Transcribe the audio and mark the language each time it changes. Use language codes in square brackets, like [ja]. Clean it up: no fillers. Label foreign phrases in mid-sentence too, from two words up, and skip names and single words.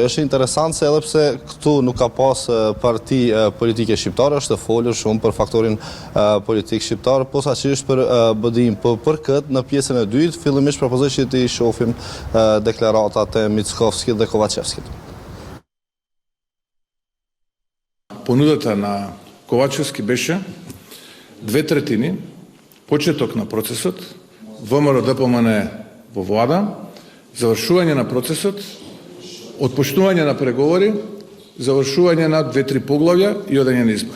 [sq] Është interesant se edhe pse këtu nuk ka pas parti politike shqiptare, është folur shumë për faktorin politik shqiptar, posaçërisht për BDI-n. Për këtë, në pjesën e dytë, fillimisht propozoj që të shohim deklaratat e Mickovskit dhe Kovacevskit. [mk] Понудата на Ковачевски беше 2/3 почеток на процесот, ВМРО ДПМН во влада, завршување на процесот, отпочнување на преговори, завршување на 2-3 поглавја и одење на избори.